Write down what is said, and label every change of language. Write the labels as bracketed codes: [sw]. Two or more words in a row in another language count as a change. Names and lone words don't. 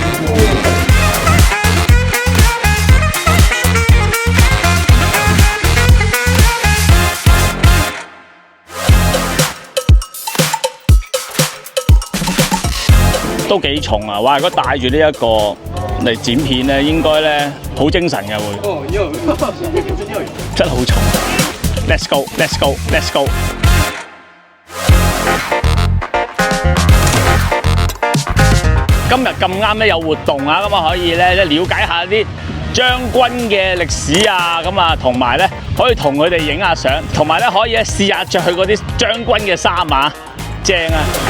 [yue] 都幾重啊！哇！如果帶住呢一個嚟剪片咧，應該咧好精神嘅會。哦，真係好重。 [en] Let's go, let's go, let's go。 [yue] 今日咁啱咧有活動啊，咁啊可以咧了解下啲將軍嘅歷史啊，咁啊同埋咧可以同佢哋影下相，同埋咧可以試下着佢嗰啲將軍嘅衫啊，正啊